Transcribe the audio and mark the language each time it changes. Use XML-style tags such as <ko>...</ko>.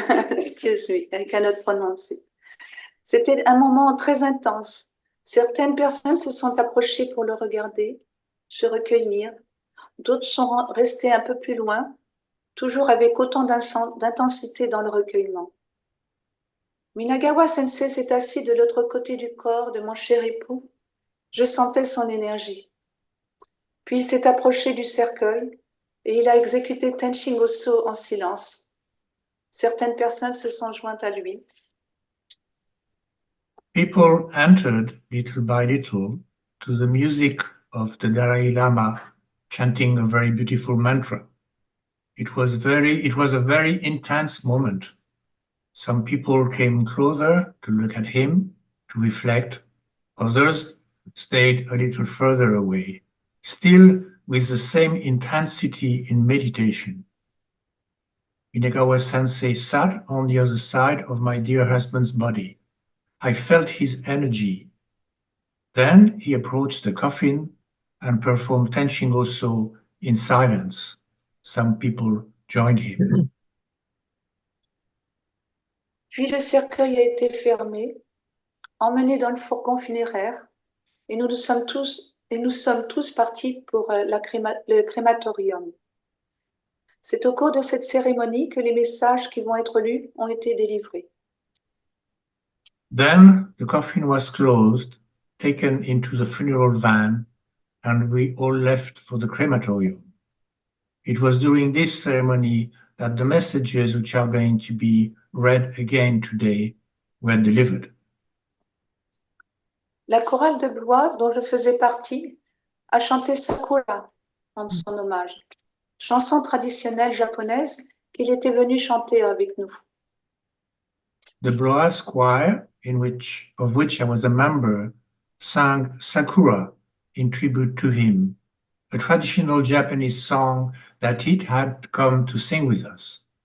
<en>Excuse me, I cannot pronounce it.</en> <fr>C'était un moment très intense. Certaines personnes se sont approchées pour le regarder, se recueillir. D'autres sont restées un peu plus loin, toujours avec autant d'intensité dans le recueillement. Minagawa Sensei s'est assis de l'autre côté du corps de mon cher époux. Je sentais son énergie. Puis il s'est approché du cercueil et il a exécuté Tenshin Goso en silence. Certaines personnes se sont jointes à lui.</fr> <en>People entered little by little to the music of the Dalai Lama chanting a very beautiful mantra. It was a very intense moment. Some people came closer to look at him, to reflect. Others stayed a little further away, still with the same intensity in meditation. Minagawa Sensei sat on the other side of my dear husband's body. I felt his energy. Then he approached the coffin and performed Tenshin Goso in silence. Some people joined him.</en> <fr>Puis le cercueil a été fermé, emmené dans le fourgon funéraire, et nous sommes tous partis pour le crématorium. C'est au cours de cette cérémonie que les messages qui vont être lus ont été délivrés.</fr> <en>Then the coffin was closed, taken into the funeral van, and we all left for the crematorium. It was during this ceremony that the messages which are going to be read again today were delivered.</en> <fr>La chorale de Blois, dont je faisais partie, a chanté Sakura en son hommage, chanson traditionnelle japonaise qu'il était venu chanter avec nous.</fr> <en>The brass choir, of which I was a member, sang Sakura in tribute to him, a traditional Japanese song that he had come to sing with us.</en>